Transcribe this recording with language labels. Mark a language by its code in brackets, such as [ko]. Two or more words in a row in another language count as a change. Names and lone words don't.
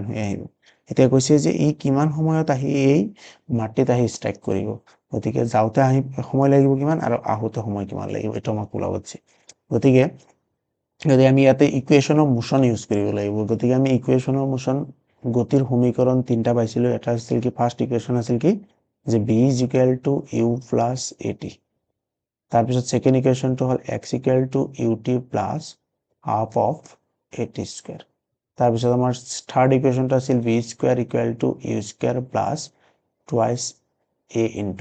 [as] হৈ আহিব এতিয়া কৈছে যে ই কিমান সময়ত আহি এই মাটিত আহি ষ্ট্ৰাইক কৰিব গতিকে যাওঁতে আহি সময় লাগিব কিমান আৰু আহোতে সময় কিমান লাগিব এটা আমাক ওলাব দিছে গতিকে যদি আমি ইয়াতে [en] equation of motion use [as] কৰিব লাগিব গতিকে আমি [en] equation of motion [as] গতিৰ সমীকৰণ তিনটা পাইছিলো এটা আছিল কি [en] first equation [as] আছিল কি যে [en] b is equal to u plus at [as] তাৰপিছত [en] second equation [as] হ'ল [en] x equal to ut plus half of at square [as] তাৰপিছত আমাৰ [en] third equation আছিল v square equal to u square plus twice a into